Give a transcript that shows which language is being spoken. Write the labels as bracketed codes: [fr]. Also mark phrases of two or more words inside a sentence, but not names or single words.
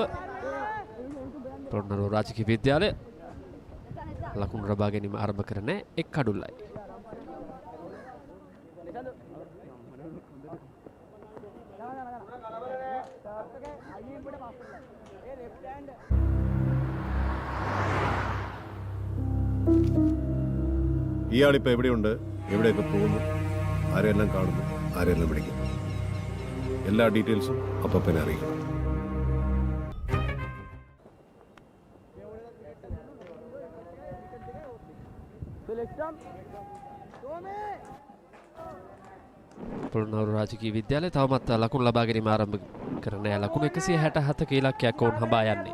[si] පොළොන්නරුව රාජකීය විද්‍යාලය ලකුණු ලබා ගැනීම ආරම්භ කරන එක් කඩුල්ලයි. [ml] ഇയാളിപ്പോൾ എവിടെയുണ്ട്, എവിടെയൊക്കെ പോകുന്നു, ആരെല്ലാം കാണുന്നു, ആരെല്ലാം വിളിക്കുന്നു, എല്ലാ ഡീറ്റെയിൽസും അപ്പനെ അറിയിക്കണം. [si] පොළොන්නරුව රාජකීය විද්‍යාලය තවමත් ලකුණු ලබා ගැනීම ආරම්භ කරන ලකුණු 167ක ඉලක්කයක් ඔවුන් හඹා යන්නේ.